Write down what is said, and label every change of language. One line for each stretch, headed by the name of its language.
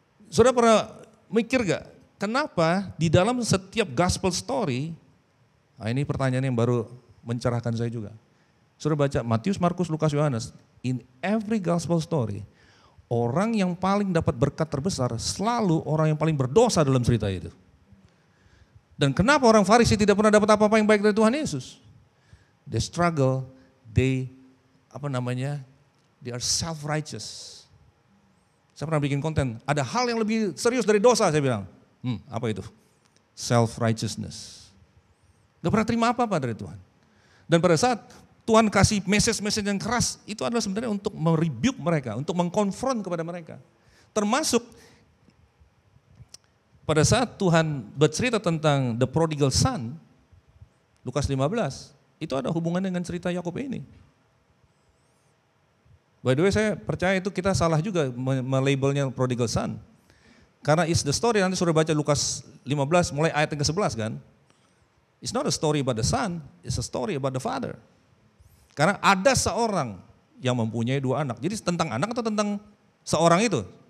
Indonesian: Saudara pernah mikir gak, kenapa di dalam setiap gospel story, nah ini pertanyaan yang baru mencerahkan saya juga. Saudara baca Matius, Markus, Lukas, Yohanes,
English: in every gospel story,
Indonesian: orang yang paling dapat berkat terbesar selalu orang yang paling berdosa dalam cerita itu. Dan kenapa orang Farisi tidak pernah dapat apa-apa yang baik dari Tuhan Yesus?
English: They struggle, they are self-righteous.
Indonesian: Saya pernah bikin konten, ada hal yang lebih serius dari dosa, saya bilang. Apa itu? Self-righteousness. Gak pernah terima apa-apa dari Tuhan. Dan pada saat Tuhan kasih message-message yang keras, itu adalah sebenarnya untuk merebuke mereka, untuk mengkonfront kepada mereka. Termasuk pada saat Tuhan bercerita tentang
English: the prodigal son,
Indonesian: Lukas 15, itu ada hubungan dengan cerita Yakub ini.
English: By the way,
Indonesian: saya percaya itu kita salah juga melabelnya prodigal son. Karena
English: it's the story,
Indonesian: nanti sudah baca Lukas 15 mulai ayat yang ke-11 kan.
English: It's not a story about the son, it's a story about the father.
Indonesian: Karena ada seorang yang mempunyai 2 anak. Jadi tentang anak atau tentang seorang itu?